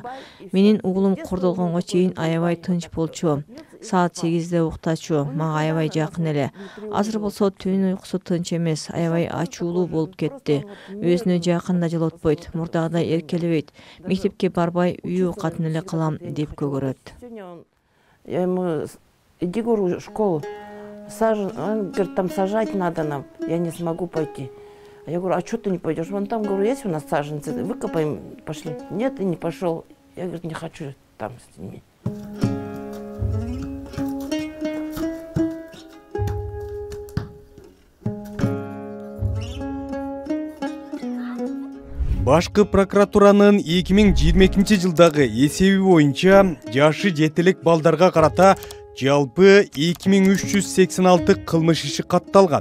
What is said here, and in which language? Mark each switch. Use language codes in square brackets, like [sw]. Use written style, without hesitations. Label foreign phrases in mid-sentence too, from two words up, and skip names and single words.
[ky] Менин уулум кордолгонго чейин аябай тынч болчу. Саат 8-де уктачу, мага аябай жакын эле. Азыр болсо түн уйкусу тынч эмес, аябай ачуулуу болуп кетти. Өзүнө жакын да жылотпойт, мурдагыдай эркелебейт. Мектепке барбай үй оокатын эле кылам деп көгөрөт. [ru] Я ему: иди, говорю, в школу. Он говорит, там сажать надо нам, я не смогу пойти. А я говорю, а что ты не пойдешь? Вон там, говорю, есть у нас саженцы, выкопаем, пошли. Нет, и не пошел. Я, говорю, не хочу там с ними. [ky] Башкы прокуратуранын 2022 жылдагы эсеби боюнча жашы жетелек балдарга карата жалпы 2386 кылмыш иши катталган.